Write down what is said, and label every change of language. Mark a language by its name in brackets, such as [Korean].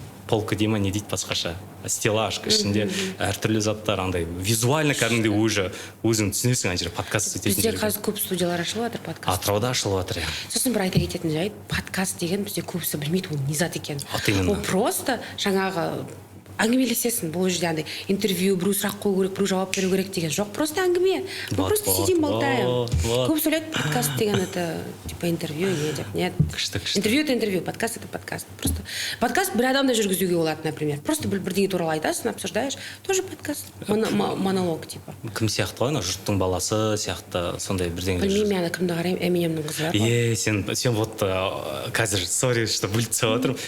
[Kazakh] полка дей ма не дейді басқаша, стеллаж ішінде әртүрлі заттар андай визуально кәдімгідей уже өзің түсінесің ана жерде подкаст істейтін Бізде жерге. қазір көп студиялар ашылып жатыр подкаст. Атырауда ашылып жатыр, иә. Сосын бір айта кететін жайт, подкаст деген бізде көбісі білмейді ол не зат екен. [Russian] Вот именно. [Kazakh] Ол просто жаңағы әңгімелесесің, бұл жерде андай интервью, біреу сұрақ қою керек, біреу жауап беру керек деген жоқ, просто әңгіме. [Russian] Мы просто сидим, болтаем. [Kazakh] Көбісі ойлайды, [Russian] подкаст деген это типа интервью, [Kazakh] не деп. [Russian] Нет. [Kazakh] Күшті. [Russian] Интервью это интервью, подкаст это подкаст. [Kazakh] Просто подкаст бір адамда жүргізуге болады, например. Просто бірдеңе туралы айтасың, [Russian] обсуждаешь, тоже подкаст. Монолог типа. [Kazakh] Кім сияқты ғой, ана жұрттың баласы сияқты сондай бірдеңелер. Білмеймін, ана кімді қараймын, Эминемнің қызы бар ғой. Сен вот қазір сори, что бөліп тастап отырмын.